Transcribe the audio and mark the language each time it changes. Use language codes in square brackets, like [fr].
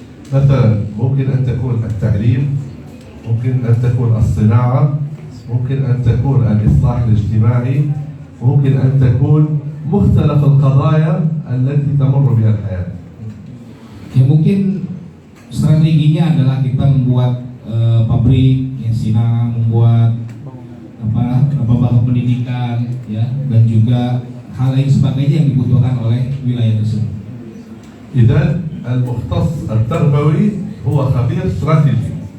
[ar] مثلا ممكن أن تكون التعليم، ممكن أن تكون الصناعة، ممكن أن تكون الإصلاح الاجتماعي، ممكن أن تكون مختلف القضايا التي تمر بها الحياة. [id] Ya, mungkin strateginya adalah kita membuat pabrik, ya, Sina membuat bangun pendidikan, ya, dan juga hal lain sebagainya yang dibutuhkan oleh wilayah tersebut. [ar] إذن المختص التربوي هو خبير استراتيجي.